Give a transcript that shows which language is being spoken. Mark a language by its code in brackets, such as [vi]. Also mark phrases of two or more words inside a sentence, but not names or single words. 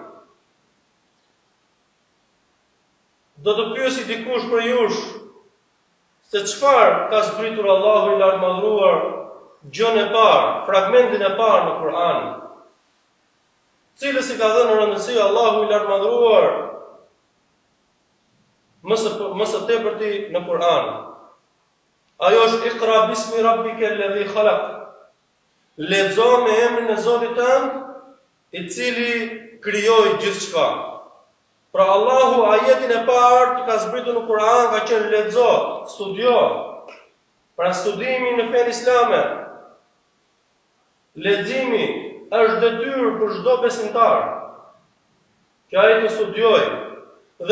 [sq] Do të pyesi dikush për jush se çfarë ka zbritur Allahu I lartëmadhëruar gjën e parë, fragmentin e parë në Kur'an. Cilës I ka dhënë rëndësi Allahu I lartëmadhëruar më së tepërti në Kur'an. Ajo është [ar] اقرأ باسم ربك الذي خلق. [sq] Lexo me emrin e Zotit tënd, I cili krijoi gjithçka. Pra Allahu ajetin e parë që ka zbritur në Kur'an ka qenë lexo, studio. Pra studimi në fenë islame, leximi është detyrë për çdo besimtar që ai të studiojë.